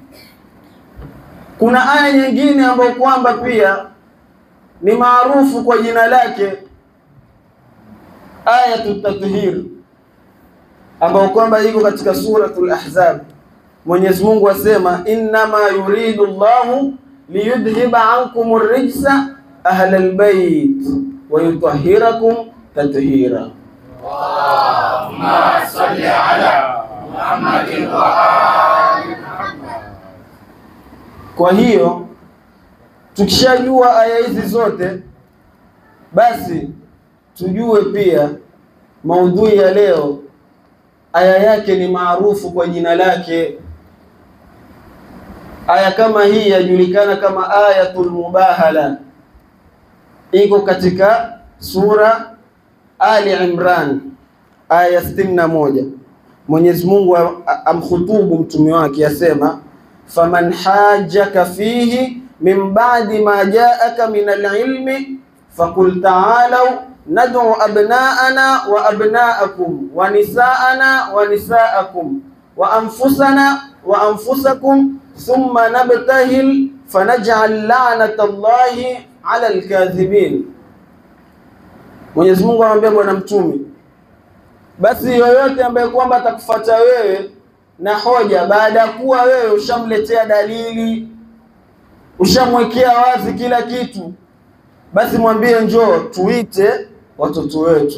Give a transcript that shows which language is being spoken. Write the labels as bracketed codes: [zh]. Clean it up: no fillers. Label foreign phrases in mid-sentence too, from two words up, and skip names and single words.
[sw] Kuna aya nyingine ambayo kwamba pia ni maarufu kwa jina lake, Ayatut Tathhir, ambayo kwamba iko katika suratul Ahzab. Mwenyezi Mungu asema [ar] إنما يريد الله ليذهب عنكم الرجس أهل البيت ويطهركم تطهيرا. اللهم صل على محمد وآل محمد. [sw] Kwa hiyo tukishajua aya hizi zote, basi tujue pia maudhui ya leo aya yake ni maarufu kwa jina lake. Aya kama hii yajulikana kama Ayatul Mubahala, iko katika sura Ali Imran aya 61. Mwenyezi Mungu amkhutubu mtume wake asema, [ar] فمن حاجك فيه من بعد ما جاءك من العلم فقل تعالوا ندع أبناءنا وأبناءكم ونساءنا ونساءكم وأنفسنا وأنفسكم ثم نبتهل فنجعل لعنة الله على الكاذبين. [sw] Mwenyezi Mungu anamwambia bwana mtume, basi yoyote ambaye kwamba atakufuata wewe na hoja baada ya kuwa wewe ushamletea dalili, ushamwekea wazi kila kitu, basi mwambie njoo tuite watoto wetu.